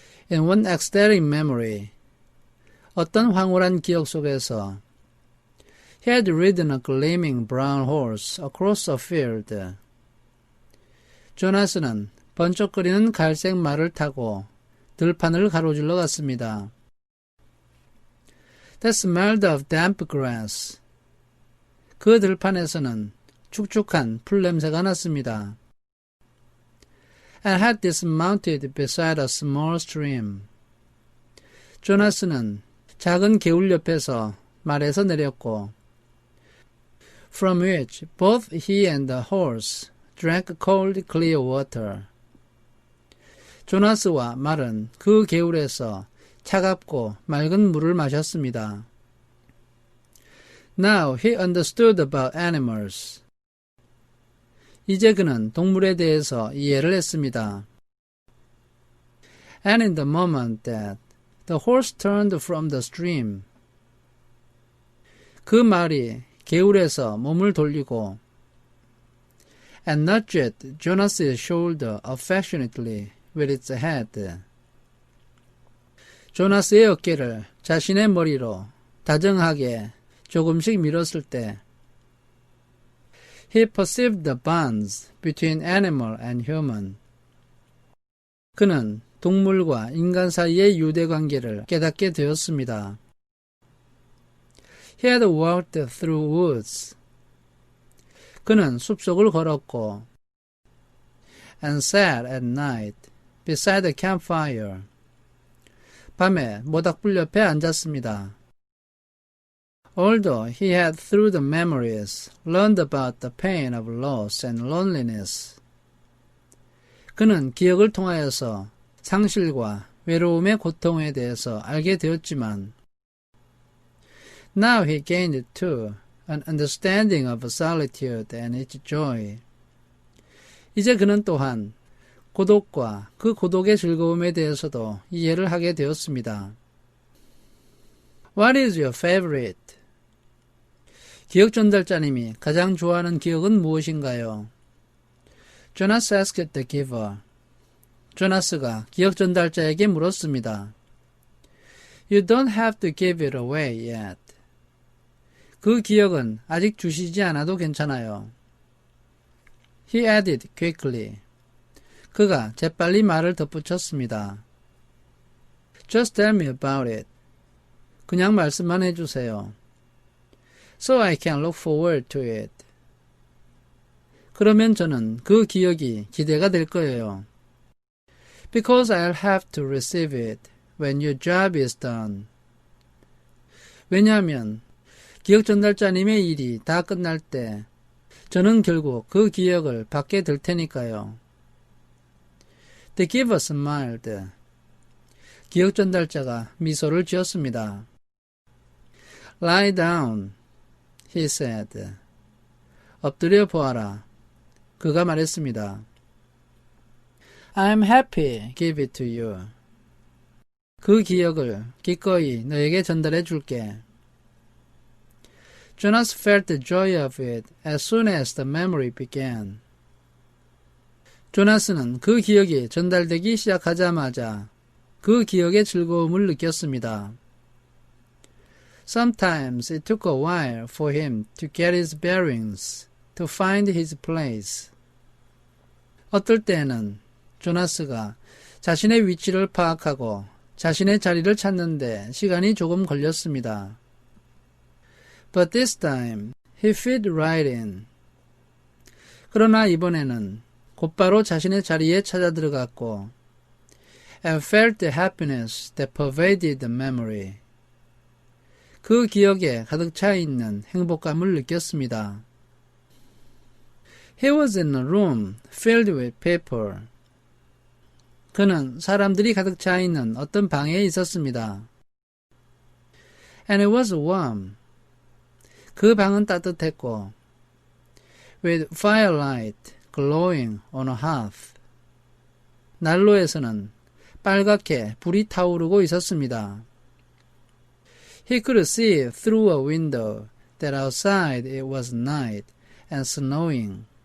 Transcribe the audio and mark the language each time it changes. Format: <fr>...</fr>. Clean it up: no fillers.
<en>In one ecstatic memory,</en> <ko>어떤 황홀한 기억 속에서</ko> <en>he had ridden a gleaming brown horse across a field.</en> <ko>조나스는 번쩍거리는 갈색 말을 타고 들판을 가로질러 갔습니다.</ko> <en>That smelled of damp grass.</en> <ko>그 들판에서는 축축한 풀 냄새가 났습니다.</ko> <en>And had dismounted beside a small stream.</en> <ko>조나스는 작은 개울 옆에서 말에서 내렸고</ko> <en>from which both he and the horse drank cold clear water.</en> <ko>조나스와 말은 그 개울에서 차갑고 맑은 물을 마셨습니다.</ko> <en>Now he understood about animals.</en> <ko>이제 그는 동물에 대해서 이해를 했습니다.</ko> <en>And in the moment that the horse turned from the stream.</en> <ko>그 말이 개울에서 몸을 돌리고</ko> <en>and nudged Jonas's shoulder affectionately with its head.</en> <ko>조나스의 어깨를 자신의 머리로 다정하게 조금씩 밀었을 때</ko> <en>he perceived the bonds between animal and human.</en> <ko>그는 동물과 인간 사이의 유대관계를 깨닫게 되었습니다.</ko> <en>He had walked through woods.</en> <ko>그는 숲속을 걸었고</ko> <en>and sat at night beside the campfire.</en> <ko>밤에 모닥불 옆에 앉았습니다.</ko> <en>Although he had through the memories learned about the pain of loss and loneliness.</en> <ko>그는 기억을 통하여서 상실과 외로움의 고통에 대해서 알게 되었지만</ko> <en>now he gained too an understanding of solitude and its joy.</en> <ko>이제 그는 또한 고독과 그 고독의 즐거움에 대해서도 이해를 하게 되었습니다.</ko> <en>What is your favorite?</en> <ko>기억 전달자님이 가장 좋아하는 기억은 무엇인가요?</ko> <en>Jonas asked the giver.</en> <ko>조나스가 기억 전달자에게 물었습니다.</ko> <en>You don't have to give it away yet.</en> <ko>그 기억은 아직 주시지 않아도 괜찮아요.</ko> <en>He added quickly.</en> <ko>그가 재빨리 말을 덧붙였습니다.</ko> <en>Just tell me about it.</en> <ko>그냥 말씀만 해주세요.</ko> <en>So I can look forward to it.</en> <ko>그러면 저는 그 기억이 기대가 될 거예요.</ko> <en>Because I'll have to receive it when your job is done.</en> <ko>왜냐하면 기억 전달자님의 일이 다 끝날 때 저는 결국 그 기억을 받게 될 테니까요.</ko> <en>The giver smiled.</en> <ko>기억 전달자가 미소를 지었습니다.</ko> <en>Lie down, he said.</en> <ko>엎드려 보아라. 그가 말했습니다.</ko> <en>I'm happy, give it to you.</en> <ko>그 기억을 기꺼이 너에게 전달해 줄게.</ko> <en>Jonas felt the joy of it as soon as the memory began.</en> <ko>조나스는 그 기억이 전달되기 시작하자마자 그 기억의 즐거움을 느꼈습니다.</ko> <en>Sometimes it took a while for him to get his bearings, to find his place.</en> <ko>어떨 때에는 조나스가 자신의 위치를 파악하고 자신의 자리를 찾는데 시간이 조금 걸렸습니다.</ko> <en>But this time, he fit right in.</en> <ko>그러나 이번에는 곧바로 자신의 자리에 찾아 들어갔고</ko> <en>and felt the happiness that pervaded the memory.</en> <ko>그 기억에 가득 차 있는 행복감을 느꼈습니다.</ko> <en>He was in a room filled with people.</en> <ko>그는 사람들이 가득 차 있는 어떤 방에 있었습니다.</ko> <en>And it was warm.</en> <ko>그 방은 따뜻했고</ko> <en>with firelight glowing on a hearth.</en> <ko>난로에서는 빨갛게 불이 타오르고 있었습니다.</ko> <en>He could see through a window that outside it was night and snowing.</en>